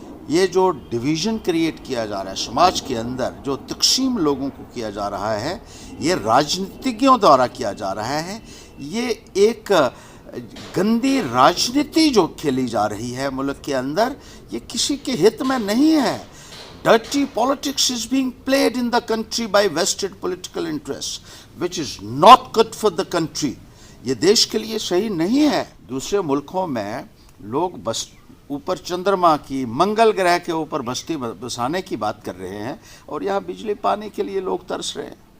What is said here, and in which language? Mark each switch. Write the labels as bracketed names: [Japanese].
[Hindi] ये जो division create किया जा रहा है समाज के अंदर, जो तकसीम लोगों को किया जा रहा है, ये राजनीतिज्ञों द्वारा किया जा रहा है। ये एक गंदी राजनीति जो खेली जा रही है मुल्क के अंदर, ये किसी के हित में नहीं है। [English] Dirty politics is being played in the country by vested political interests, which is not good for the country. [Hindi] ये देश के लिए सही नहीं है। दूसरे मुल्कों में लोग बस ऊपर चंद्रमा की, मंगल ग्रह के ऊपर बस्ती बसाने की बात कर रहे हैं, और यहाँ बिजली पानी के लिए लोग तरस रहे हैं।